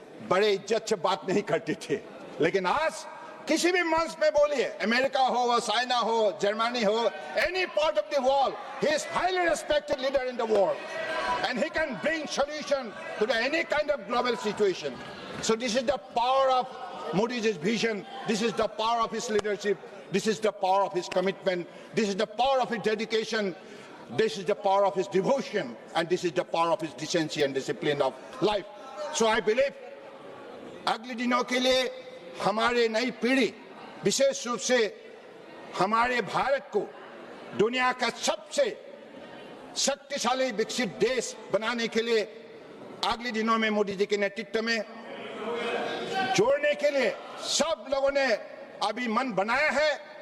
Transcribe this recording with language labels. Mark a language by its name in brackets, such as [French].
[Hindi] बड़े इज्जत से बात नहीं करते थे, लेकिन आज किसी भी मंच में बोलिए, अमेरिका हो, चाइना हो, जर्मनी हो, [English] Any part of the world, he is highly respected leader in the world and he can bring solution to any kind of global situation. So this is the power of Modi's vision, this is the power of his leadership, this is the power of his commitment, this is the power of his dedication, this is the power of his devotion, and this is the power of his decency and discipline of life. So I believe [Hindi] अगले दिनों के लिए हमारे नई पीढ़ी, विशेष रूप से हमारे भारत को दुनिया का सबसे शक्तिशाली विकसित देश बनाने के लिए अगले दिनों में मोदी जी के नेतृत्व में जोड़ने के लिए सब लोगों ने अभी मन बनाया है।